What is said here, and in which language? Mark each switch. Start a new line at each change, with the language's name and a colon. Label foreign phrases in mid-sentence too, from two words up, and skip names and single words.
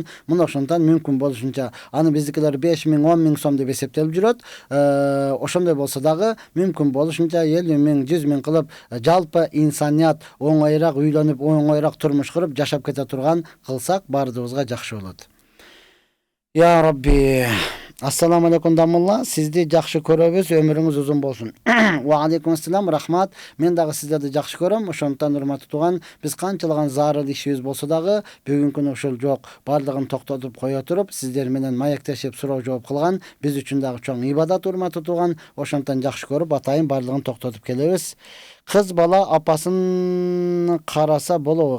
Kyrgyz: Мына ошондон мүмкүн болушунча, аны биздикилер 5.000, 10.000 сом деп эсептелип жүрөт. Ошондой болсо дагы мүмкүн болушунча 50.000, 100.000 кылып, жалпы инсаният оңоюраак үйлөнүп, оңоюраак турмуш куруп жашап кете турган кылсак, баардыгыбызга жакшы болот.
Arabic: يا ربي. السلام عليكم damullah.
Kyrgyz: Sizdi жакшы көрөбүз. Өмүрүңүз узун болсун.
Arabic: وعليكم السلام,
Kyrgyz: рахмат. Мен дагы сиздерди жакшы көрөм. Ошондон урматтуу тууган, биз канчалаган зарыл ишибиз болсо дагы бүгүнкү күнү ошол жок. Бардыгын токтотуп кое туруп, сиздер менен маектешип суроо жооп кылган биз үчүн дагы чоң ибадат, урматтуу тууган. Ошондон жакшы көрүп, атайын бардыгын токтотуп келебиз. Кыз бала апасын караса болобу?